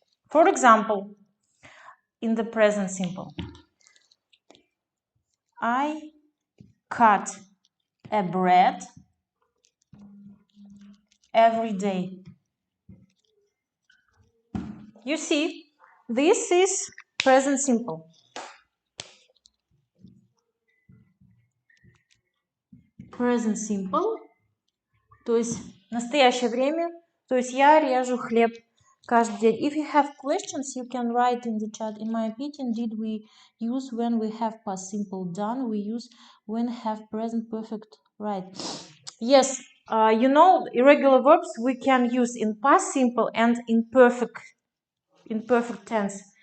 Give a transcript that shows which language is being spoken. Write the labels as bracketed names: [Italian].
[English] For example, in the present simple, I cut a bread every day. You see, this is present simple. [Russian] Present simple, то есть настоящее время, то есть я режу хлеб каждый день. [English] If you have questions, you can write in the chat. In my opinion, did we use when we have past simple done? We use when have present perfect, right? Yes, you know, irregular verbs we can use in past simple and in perfect tense.